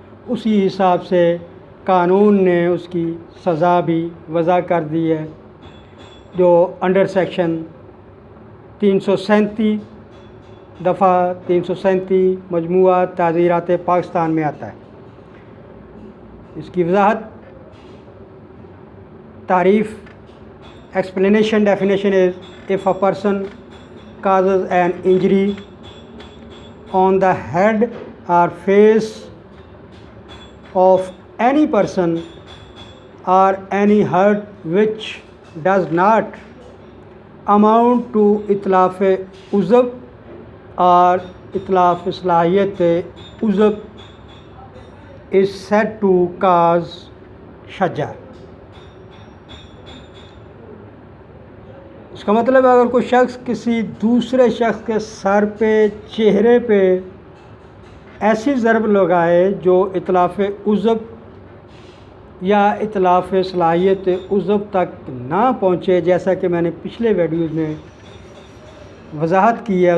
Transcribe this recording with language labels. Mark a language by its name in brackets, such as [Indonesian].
[Hindi] उसी हिसाब से कानून ने उसकी सज़ा भी वज़ा कर दी है, जो अंडर सेक्शन 337 दफ़ा 337 मजमूआ ताज़ीरात पाकिस्तान में आता है. इसकी वजाहत तारीफ़ [English] explanation definition is if a person causes an injury on the head or face of any person or any hurt which does not amount to इतलाफ़ उज़व or इतलाफ़ सलाहियत उज़व is said to cause शजा. [Hindi] इसका मतलब अगर कोई शख्स किसी दूसरे शख्स के सर पे चेहरे पे ऐसी ज़रब लगाए जो इतलाफ़ उज़व या इतलाफ़ सलाहियत उज़व तक ना पहुँचे, जैसा कि मैंने पिछले वीडियोज़ में वजाहत की है.